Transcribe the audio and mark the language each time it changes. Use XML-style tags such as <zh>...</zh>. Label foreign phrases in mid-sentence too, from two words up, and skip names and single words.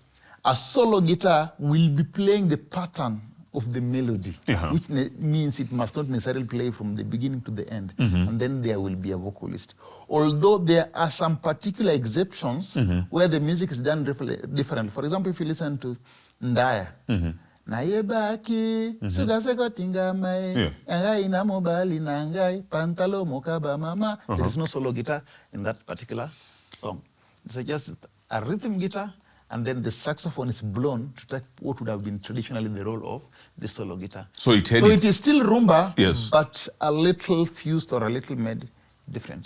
<en>A solo guitar will be playing the pattern of the melody, which means it must not necessarily play from the beginning to the end. And then there will be a vocalist. Although there are some particular exceptions where the music is done differently. For example, if you listen to Ndaya, Nayebaki, Sugaseko Tingamai, Ngai Namobali Nangai, Pantalo Mokaba Mama. There is no solo guitar in that particular song. It's just a rhythm guitar, and then the saxophone is blown to take what would have been traditionally the role of the solo guitar. So it is still rumba, but a little fused or a little made different.</en>